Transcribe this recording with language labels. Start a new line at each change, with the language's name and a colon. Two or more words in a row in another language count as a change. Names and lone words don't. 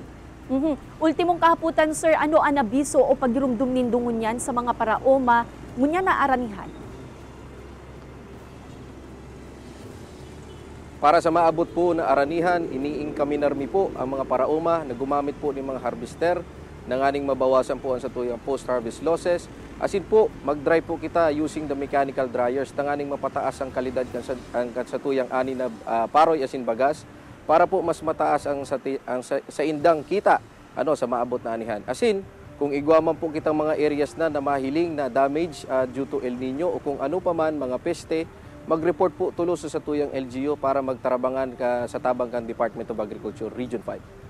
Bikol: Ultimong kahaputan, sir, ano ang abiso o pagirumdum nindungon yan sa mga paraoma ngunya na aranihan? Para sa maabot po na aranihan, iniingkaminarmi po ang mga paraoma na gumamit po ng mga harvester na nganing mabawasan po ang satuyang
English: post-harvest losses.
Bikol: Asin po, mag-dry po kita
English: using the mechanical dryers
Bikol: na nganing mapataas ang kalidad ang satuyang ani na paroy asin bagas para po mas mataas ang sa indang kita sa maabot na anihan. Asin, Kung igwa man po kitang mga areas na mahiling na
English: damage due to El Nino
Bikol: o kung ano pa man, mga peste, mag-report po tulos sa tuyang LGU para magtarabangan ka sa tabang Department of Agriculture, Region 5.